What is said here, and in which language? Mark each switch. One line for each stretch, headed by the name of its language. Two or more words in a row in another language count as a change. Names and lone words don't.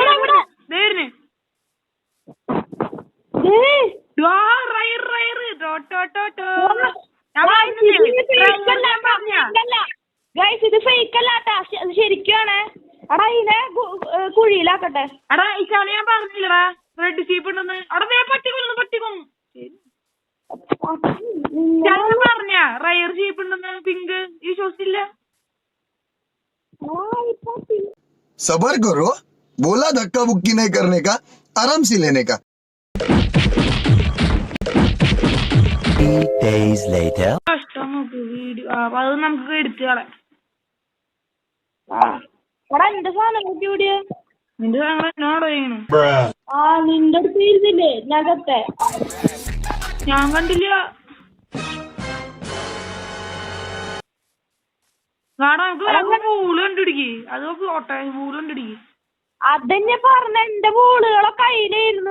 Malayalam: ഇത് ഫേക്ക് അല്ലാട്ടാ, ശരിക്കാണ്. എടാ ഇതിനെ കുഴിയിലാക്കട്ടെ. എടാ ഇശാന ഞാൻ പറഞ്ഞില്ലടാ
English: red sheep
Malayalam: ഉണ്ടെന്ന്. അവിടെ പട്ടിക്കൊന്നു പറഞ്ഞ
English: rare sheep
Malayalam: ഉണ്ടെന്ന്. പിങ്ക് ഈ ഷോസില്ല.
Hindi: सबर करो, बोला धक्का बुक्की नहीं करने का, आराम से लेने का.
English: 3 days later.
Malayalam: അത് നമുക്ക് എടുത്തു കളയാം. എന്റെ സാധനം കൂട്ടിയ നിന്റെ സാധനം എന്നോടോ ചെയ്യണം. നിന്റെ അടുത്ത് ഇരുന്നില്ലേ നഗത്തെ? ഞാൻ കണ്ടില്ല. അതന്നെ പറഞ്ഞ എന്റെ ബോളുകളെ കയ്യിലായിരുന്നു.